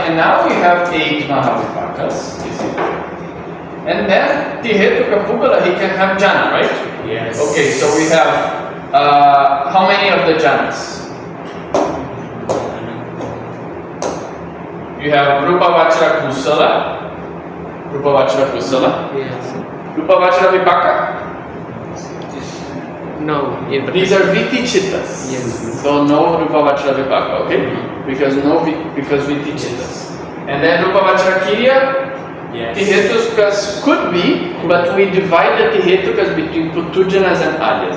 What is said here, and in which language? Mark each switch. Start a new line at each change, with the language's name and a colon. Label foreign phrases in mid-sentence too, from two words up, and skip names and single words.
English: And now we have 8 Mahavipakas. You see? And then
Pali: Tihetuka Pugala,
English: he can have jhana, right? Yes. Okay, so we have how many of the jhanas? You have
Pali: Rupa Vachara Kusala, Rupa Vachara Kusala,
English: Yes.
Pali: Rupa Vachara Vipaka.
English: No. These are
Pali: Viti Chittas.
English: Yes. So no
Pali: Rupa Vachara Vipaka,
English: okay? Because because
Pali: Viti Chittas.
English: And then
Pali: Rupa Vachara Kiriya,
English: Yes. Tihetukas could be, but we divide the Tihetukas between Putujanas and Aryas.